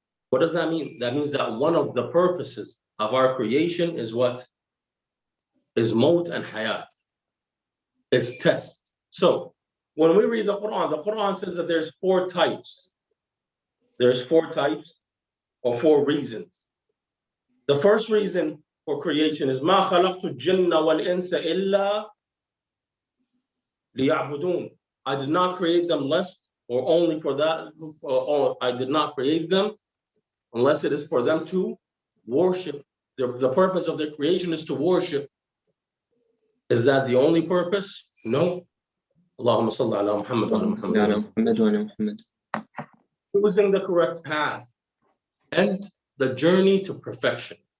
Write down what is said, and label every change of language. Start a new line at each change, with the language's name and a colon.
English: What does that mean? That means that one of the purposes of our creation is what? Is maut and hayat. Is test. So when we read the Quran says that there's 4 types. There's 4 types or 4 reasons. The first reason for creation is
Arabic: ما خلقت الجن والإنس إلا ليعبدون.
English: I did not create them less or only for that, or I did not create them unless it is for them to worship. The purpose of their creation is to worship. Is that the only purpose? No.
Arabic: Allahumma salli ala Muhammad
English: wa ala Muhammad. Choosing the correct path and the journey to perfection.